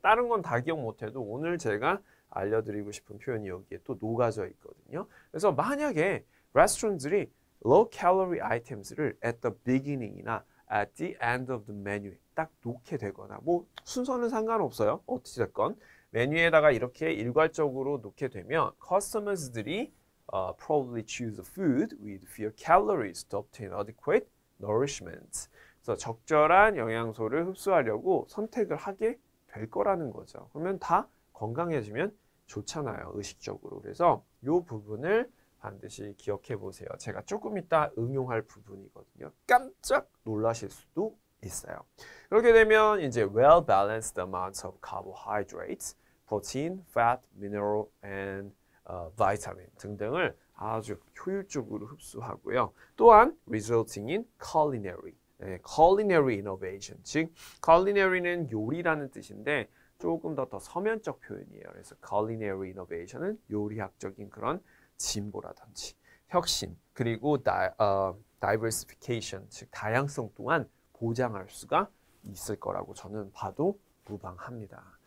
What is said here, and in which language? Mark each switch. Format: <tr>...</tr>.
<ko>다른 건 다 기억 못해도 오늘 제가 알려드리고 싶은 표현이 여기에 또 녹아져 있거든요. 그래서 만약에 레스토랑들이</ko> <en>low calorie items를 at the beginning이나 at the end of the menu</en> <ko>에 딱 놓게 되거나 뭐 순서는 상관없어요. 어찌됐건 메뉴에다가 이렇게 일괄적으로 놓게 되면</ko> <en>customers들이 probably choose a food with fewer calories to obtain adequate nourishment.</en> <ko>그래서 적절한 영양소를 흡수하려고 선택을 하게 될 거라는 거죠. 그러면 다 건강해지면 좋잖아요, 의식적으로. 그래서 이 부분을 반드시 기억해 보세요. 제가 조금 이따 응용할 부분이거든요. 깜짝 놀라실 수도 있어요. 그렇게 되면 이제</ko> <en>well balanced amounts of carbohydrates, protein, fat, mineral, and vitamin</en> <ko>등등을 아주 효율적으로 흡수하고요. 또한</ko> <en>resulting in culinary, culinary innovation,</en> <ko>즉 culinary는 요리라는 뜻인데 조금 더 서면적 표현이에요. 그래서 culinary innovation은 요리학적인 그런 진보라든지 혁신, 그리고 diversification, 즉 다양성 또한 보장할 수가 있을 거라고 저는 봐도 무방합니다.</ko>